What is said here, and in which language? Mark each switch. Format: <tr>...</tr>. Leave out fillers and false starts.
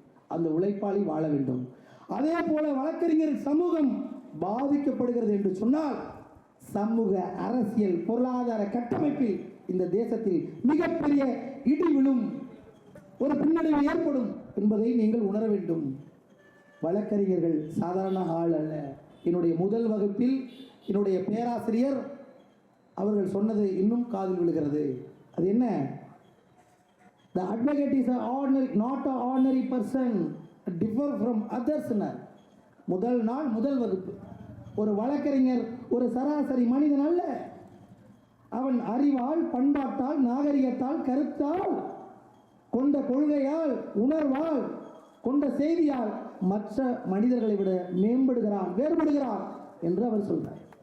<ta>அந்த உழைப்பாளி வாழ வேண்டும். அதே போல வழக்கறிஞர் சமூகம் பாதிக்கப்படுகிறது என்று சொன்னால், சமூக அரசியல் பொருளாதார கட்டமைப்பில் இந்த தேசத்தில் மிகப்பெரிய இடி விழும், ஒரு பின்னடைவு ஏற்படும் என்பதை நீங்கள் உணர வேண்டும். வழக்கறிஞர்கள் சாதாரண ஆள் அல்ல. என்னுடைய முதல் வகுப்பில் என்னுடைய பேராசிரியர் அவர்கள் சொன்னது இன்னும் காதில் விழுகிறது. அது என்ன?</ta> <en>The advocate is not an ordinary person, differ from others.</en> <ta>முதல் நாள் முதல் வகுப்பு. ஒரு வழக்கறிஞர் ஒரு சராசரி மனிதன் அல்ல. அவன் அறிவால், பண்பாட்டால், நாகரிகத்தால், கருத்தால், கொண்ட கொள்கையால், உணர்வால், கொண்ட செய்தியால் மற்ற மனிதர்களை விட மேம்படுகிறான், வேறுபடுகிறான் என்று அவர் சொல்றார்.</ta>